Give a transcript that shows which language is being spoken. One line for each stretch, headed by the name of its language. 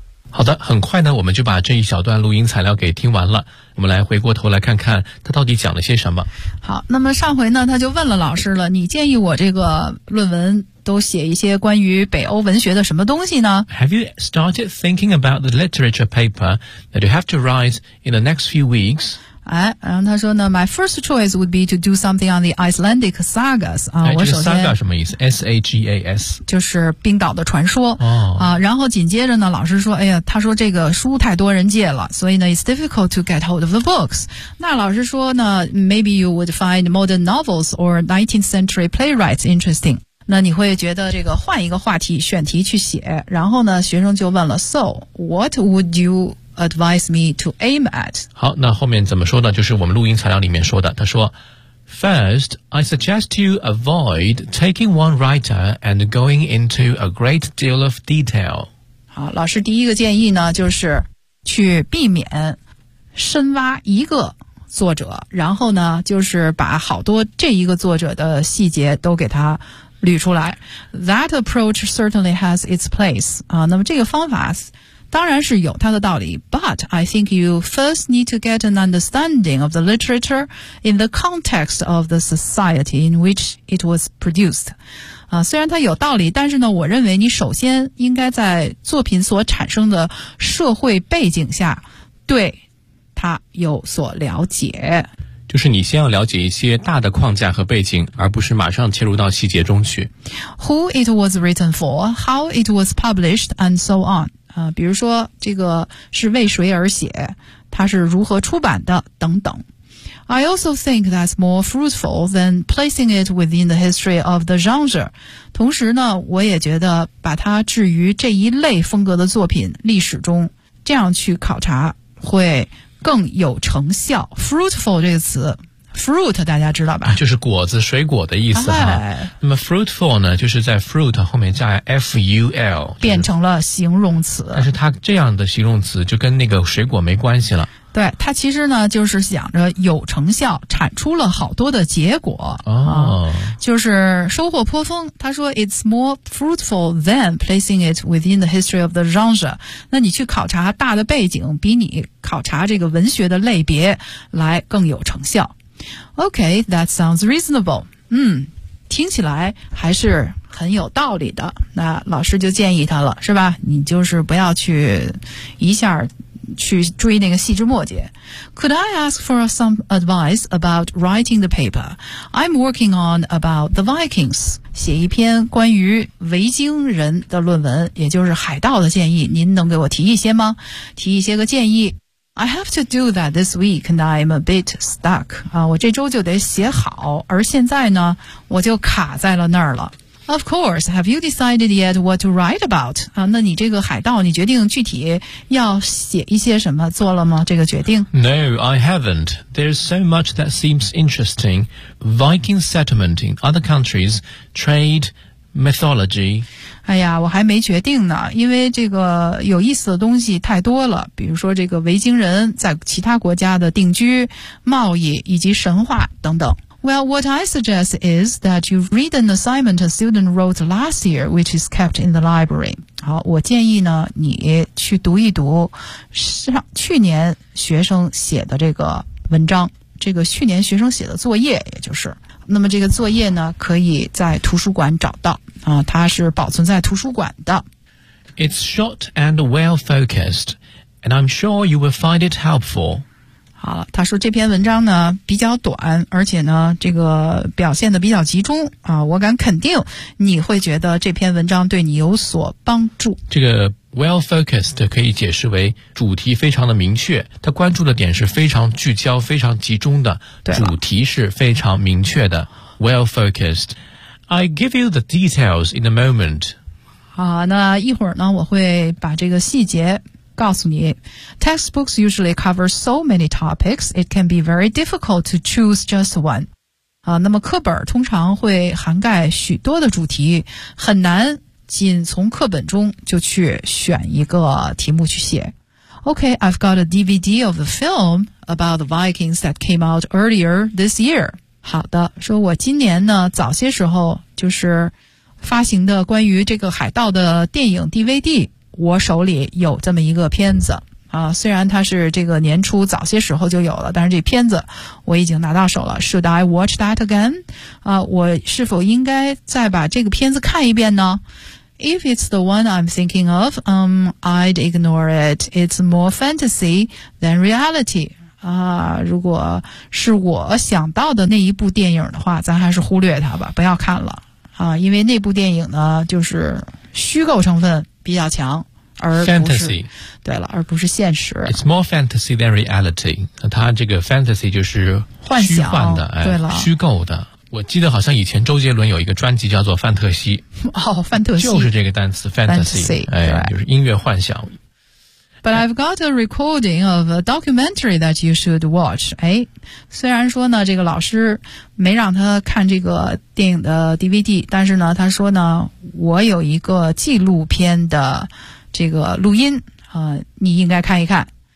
Chinese: 好的，很快呢，我们就把这一小段录音材料给听完了。我们来回过头来看看他到底讲了些什么。好，那么上回呢，他就问了老师了，你建议我这个论文都写一些关于北欧文学的什么东西呢？
English: Have you started thinking about the literature paper that you have to write in the next few weeks?
Chinese: 哎，然后他说呢
English: ，My first choice would be to do something on the Icelandic sagas 啊。
Chinese: 哎，这个 saga 什么意思 ？S-A-G-A-S，就是冰岛的传说。哦。啊，然后紧接着呢，老师说，哎呀，他说这个书太多人借了，所以呢 ，
English: it's difficult to get hold of the books。
Chinese: 那老师说呢
English: ，maybe you would find modern novels or 19th century playwrights interesting。
Chinese: 那你会觉得这个换一个话题选题去写。然后呢，学生就问了 ，
English: So what would you？ Advise me to aim at.
Chinese: 好，那后面怎么说呢？就是我们录音材料里面说的，他说
English: First, I suggest you avoid taking one writer and going into a great deal of detail.
Chinese: 好，老师第一个建议呢，就是去避免深挖一个作者，然后呢，就是把好多这一个作者的细节都给他捋出来。
English: That approach certainly has its place.
Chinese: 啊，那么这个方法当然是有它的道理
English: ,but I think you first need to get an understanding of the literature in the context of the society in which it was produced.
Chinese: 啊，虽然它有道理，但是呢，我认为你首先应该在作品所产生的社会背景下对它有所了解。就是你先要了解一些大的框架和背景，而不是马上切入到细节中去。
English: Who it was written for, how it was published, and so on.
Chinese: 比如说这个是为谁而写，它是如何出版的等等。
English: I also think that's more fruitful than placing it within the history of the genre.
Chinese: 同时呢，我也觉得把它置于这一类风格的作品历史中，这样去考察会更有成效。 Fruitful 这个词 ，fruit 大家知道吧？就是果子、水果的意思、哎、哈。那么 fruitful 呢，就是在 fruit 后面加 ful，变成了形容词。但是它这样的形容词就跟那个水果没关系了。对，它其实呢就是想着有成效，产出了好多的结果、就是收获颇丰。他说
English: It's more fruitful than placing it within the history of the genre.
Chinese: 那你去考察大的背景，比你考察这个文学的类别来更有成效。
English: Okay, that sounds reasonable.
Chinese: 听起来还是很有道理的，那老师就建议他了，是吧？你就是不要去一下去追那个细枝末节。
English: Could I ask for some advice about writing the paper? I'm working on about the Vikings.
Chinese: 写一篇关于维京人的论文，也就是海盗的建议，您能给我提一些吗？提一些个建议。
English: I have to do that this week and I'm a bit stuck.
Chinese: 我这周就得写好，而现在呢，我就卡在了那儿了。
English: Of course, have you decided yet what to write about?
Chinese: 那你这个海盗，你决定具体要写一些什么，做了吗？这个决定？
English: No, I haven't. There's so much that seems interesting. Viking settlement in other countries, trade, mythology.
Chinese: 哎呀，我还没决定呢，因为这个有意思的东西太多了，比如说这个维京人在其他国家的定居、贸易以及神话等等。
English: Well, what I suggest is that you read an assignment a student wrote last year, which is kept in the library.
Chinese: 好，我建议呢，你去读一读上去年学生写的这个文章，这个去年学生写的作业，也就是。那么这个作业呢，可以在图书馆找到，它是保存在图书馆的。
English: It's short and well focused, and I'm sure you will find it helpful.
Chinese: 好了，他说这篇文章呢比较短，而且呢这个表现的比较集中啊，我敢肯定你会觉得这篇文章对你有所帮助。这个 well focused 可以解释为主题非常的明确，他关注的点是非常聚焦、非常集中的，主题是非常明确的。Well focused.
English: I give you the details in a moment.
Chinese: 好，那一会儿呢，我会把这个细节。告诉你
English: textbooks usually cover so many topics, it can be very difficult to choose just one.
Chinese: 那么课本通常会涵盖许多的主题，很难仅从课本中就去选一个题目去写。
English: Okay, I've got a DVD of the film about the Vikings that came out earlier this year.
Chinese: 好的，说我今年呢，早些时候就是发行的关于这个海盗的电影 DVD。我手里有这么一个片子啊，虽然它是这个年初早些时候就有了，但是这片子我已经拿到手了。
English: Should I watch that again?
Chinese: 啊，我是否应该再把这个片子看一遍呢？
English: If it's the one I'm thinking of, I'd ignore it. It's more fantasy than reality.
Chinese: 啊，如果是我想到的那一部电影的话，咱还是忽略它吧，不要看了啊，因为那部电影呢，就是虚构成分。比较强，而不是
English: fantasy，
Chinese: 对了，而不是现实。
English: It's more fantasy than reality。
Chinese: 它这个 fantasy 就是幻想幻的，对了，虚构的。我记得好像以前周杰伦有一个专辑叫做《范特西》，哦，范特西就是这个单词 fantasy， 就是音乐幻想。
English: But I've got a recording of a documentary that you should watch。
Chinese: 哎，虽然说呢，这个老师没让他看这个电影的 DVD， 但是呢，他说呢，我有一个纪录片的这个录音，你应该看一看。